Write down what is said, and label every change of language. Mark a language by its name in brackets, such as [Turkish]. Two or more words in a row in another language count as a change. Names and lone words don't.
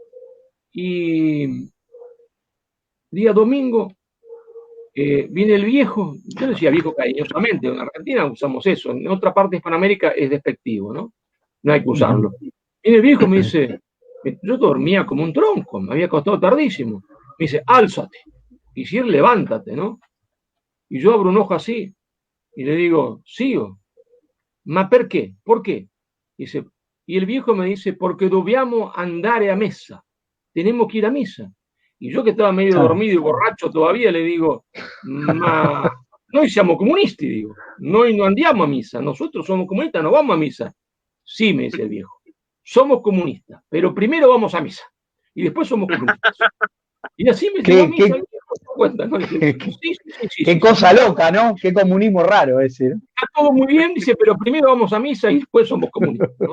[Spanish] Y día domingo, viene el viejo, yo decía viejo cariñosamente, en Argentina usamos eso, en otra parte de Hispanoamérica es despectivo, ¿no? No hay que usarlo. Viene el viejo y me dice, yo dormía como un tronco, me había acostado tardísimo. Me dice, álzate, y si levántate, ¿no? Y yo abro un ojo así, y le digo, sigo. [Italian] ¿Ma perché? [Spanish] ¿Por qué? Dice, y el viejo me dice, porque [Italian] dobbiamo andare a messa. [Spanish] Tenemos que ir a misa. Y yo que estaba medio dormido y borracho todavía le digo, [Italian] ma noi siamo comunisti, digo. Noi no andiamo a misa. [Spanish] Nosotros somos comunistas, no vamos a misa. Sí, me dice el viejo. Somos comunistas, pero primero vamos a misa. Y después somos comunistas. Y así me llevó a misa. Cuenta, ¿no? Dice, qué cosa loca, ¿no? Qué comunismo raro ese, ¿no? Está todo muy bien, dice, pero primero vamos a misa y después somos comunistas, ¿no?